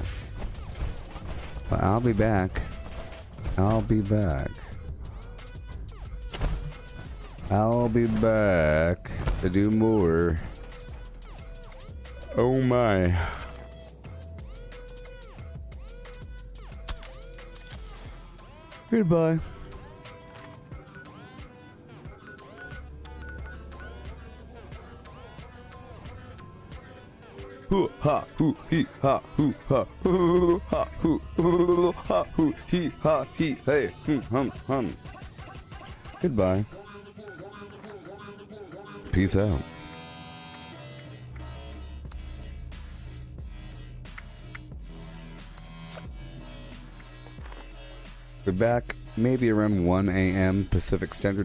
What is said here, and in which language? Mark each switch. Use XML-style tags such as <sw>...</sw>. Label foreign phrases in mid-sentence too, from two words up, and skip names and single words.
<en>But I'll be back. I'll be back. I'll be back to do more. Oh my. Goodbye. Hoo ha hoo he ha hoo ha hoo ha hoo ha hoo he ha he hey hum hum. Goodbye. Peace out. We're back maybe around 1 a.m.</en>